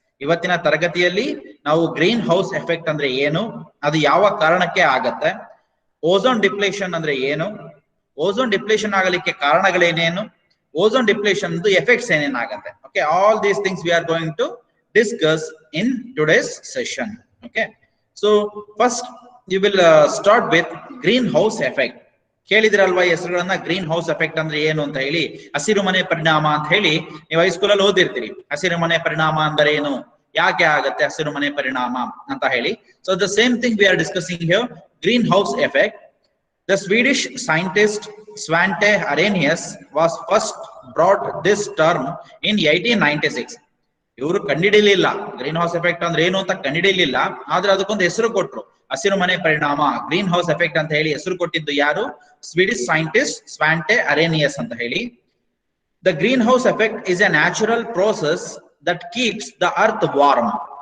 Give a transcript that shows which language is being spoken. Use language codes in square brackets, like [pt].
[kn] ಇವತ್ತಿನ ತರಗತಿಯಲ್ಲಿ ನಾವು ಗ್ರೀನ್ ಹೌಸ್ ಎಫೆಕ್ಟ್ ಅಂದ್ರೆ ಏನು, ಅದು ಯಾವ ಕಾರಣಕ್ಕೆ ಆಗತ್ತೆ, ಓಝೋನ್ ಡಿಪ್ಲೀಷನ್ ಅಂದ್ರೆ ಏನು, ಓಝೋನ್ ಡಿಪ್ಲೀಷನ್ ಆಗಲಿಕ್ಕೆ ಕಾರಣಗಳೇನೇನು, ozone depletion effects ಏನೇನಾಗತ್ತೆ. [en] Okay, all these things we are going to discuss in today's session. Okay, so first you will start with greenhouse effect. [kn] ಕೇಳಿದ್ರಲ್ವಾ ಹೆಸರುಗಳನ್ನ, green house effect ಅಂದ್ರೆ ಏನು ಅಂತ ಹೇಳಿ, ಹಸಿರು ಮನೆ ಪರಿಣಾಮ ಅಂತ ಹೇಳಿ ನೀವು ಹೈಸ್ಕೂಲ್ ಅಲ್ಲಿ ಓದಿರ್ತೀರಿ. ಹಸಿರು ಮನೆ ಪರಿಣಾಮ ಅಂದ್ರೆ ಏನು, ಯಾಕೆ ಆಗತ್ತೆ ಹಸಿರು ಮನೆ ಪರಿಣಾಮ ಅಂತ ಹೇಳಿ. [en] So the same thing we are discussing here, green house effect. The Swedish scientist Svante Arrhenius was first brought this term in 1896. [kn] ಇವರು ಕಂಡಿಡಿಲಿಲ್ಲ ಗ್ರೀನ್ ಹೌಸ್ ಎಫೆಕ್ಟ್ ಅಂದ್ರೆ ಏನು ಅಂತ ಕಂಡಿಡಿಲಿಲ್ಲ, ಆದ್ರೆ ಅದಕ್ಕೊಂದು ಹೆಸರು ಕೊಟ್ರು, ಹಸಿರು ಮನೆ ಪರಿಣಾಮ, ಗ್ರೀನ್ ಹೌಸ್ ಎಫೆಕ್ಟ್ ಅಂತ ಹೇಳಿ ಹೆಸರು ಕೊಟ್ಟಿದ್ದು ಯಾರು, ಸ್ವೀಡಿಶ್ ಸೈಂಟಿಸ್ಟ್ ಸ್ವಾಂಟೆ ಅರೇನಿಯಸ್ ಅಂತ ಹೇಳಿ. [en] The green house effect is a natural process that keeps the earth warm.